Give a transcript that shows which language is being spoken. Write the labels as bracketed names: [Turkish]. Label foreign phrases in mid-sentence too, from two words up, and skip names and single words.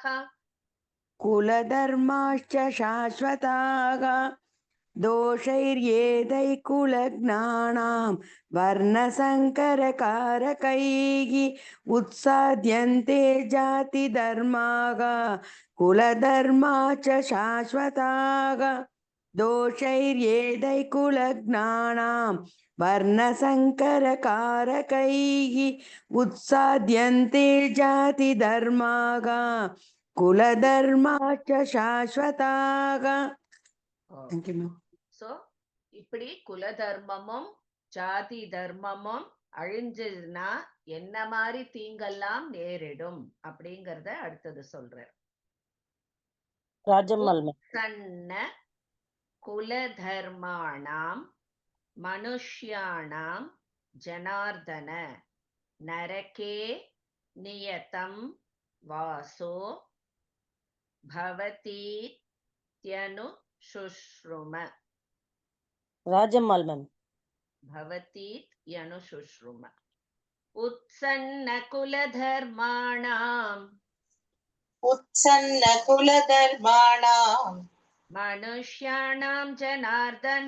[Sanskrit] कुलधर्माश्च शाश्वताः दोषैर्येदैकुलज्ञानां वर्णसङ्करकारकैः उत्साद्यन्ते जातिधर्माः कुलधर्मा च शाश्वताः दोषैर्येदैकुलज्ञानां वर्णसङ्करकारकैः उत्साद्यन्ते जातिधर्माः कुलधर्मा च शाश्वताः. [English] Thank you, ma'am. [Tamil] சோ இப்படி குல தர்மமும் ஜாதி தர்மமும் அழிஞ்சதுன்னா என்ன மாதிரி தீங்கெல்லாம் நேரிடும் அப்படிங்கறத அடுத்தது சொல்றார். [English] Rajammal ma'am. [Sanskrit] सन्न कुल धर्माणां मनुष्याणां जनार्दन नरके नियतं वासो भवति त्यनु शुश्रुम [English] Rajammal ma'am. [Sanskrit] भवति यनुशुश्रुम उत्सन्नकुलधर्माणाम् उत्सन्नकुलधर्माणां मनुष्याणां जनार्दन